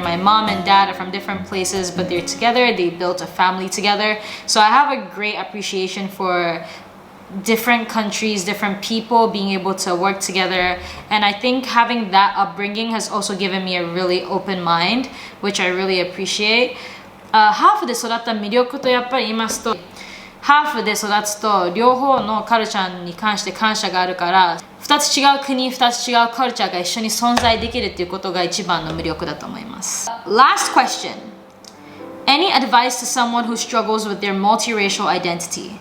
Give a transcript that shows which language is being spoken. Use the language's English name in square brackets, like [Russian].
[English] My mom and dad are from different places, but they're together. They built a family together. So I have a great appreciation for different countries, different people being able to work together. And I think having that upbringing has also given me a really open mind, which I really appreciate. [Japanese] ハーフで育った魅力とやっぱり言いますと、ハーフで育つと両方のカルチャーに関して感謝があるから、2つ違う国、2つ違うカルチャーが一緒に存在できるっていうことが一番の魅力だと思います。 [English] Last question. Any advice to someone who struggles with their multiracial identity?